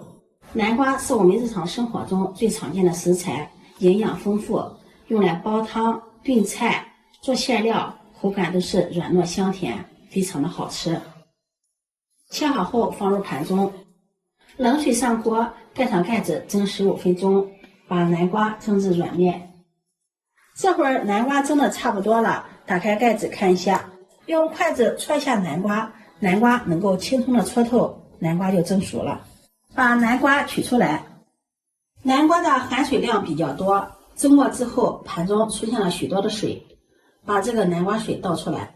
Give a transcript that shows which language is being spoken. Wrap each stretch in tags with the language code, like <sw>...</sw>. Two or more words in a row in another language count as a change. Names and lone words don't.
<zh>南瓜是我們日常生活中最常見的食材，營養豐富，用來煲湯、燉菜、做餡料，口感都是軟糯香甜，非常的好吃。切好後放入盤中，冷水上鍋，蓋上蓋子蒸15分鐘，把南瓜蒸至軟面。這會兒南瓜蒸的差不多了，打開蓋子看一下，用筷子戳一下南瓜，南瓜能夠輕鬆的戳透，南瓜就蒸熟了。把南瓜取出來，南瓜的含水量比較多，蒸過之後盤中出現了許多的水，把這個南瓜水倒出來。</zh>